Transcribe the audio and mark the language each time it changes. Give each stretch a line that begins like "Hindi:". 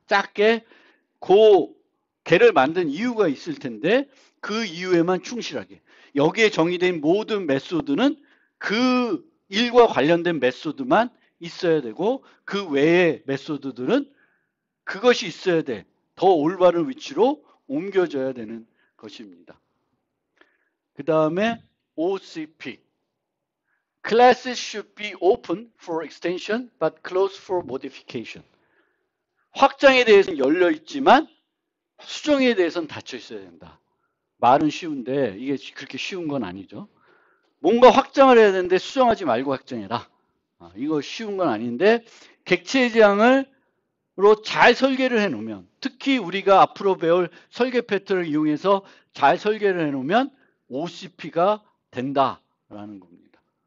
Korean: 짧게 걔를 만든 이유가 있을 텐데 그 이유에만 충실하게 여기에 정의된 모든 메소드는 그 일과 관련된 메소드만 있어야 되고 그 외의 메소드들은 그것이 있어야 돼. 더 올바른 위치로 옮겨져야 되는 것입니다. 그 다음에 OCP.
English: Classes should be open for extension but closed for modification.
Korean: 확장에 대해서는 열려 있지만 수정에 대해서는 닫혀 있어야 된다. 말은 쉬운데 이게 그렇게 쉬운 건 아니죠. 뭔가 확장을 해야 되는데 수정하지 말고 확장해라. 이거 쉬운 건 아닌데 객체 지향으로 잘 설계를 해놓으면 특히 우리가 앞으로 배울 설계 패턴을 이용해서 잘 설계를 해놓으면 OCP가 된다라는 겁니다.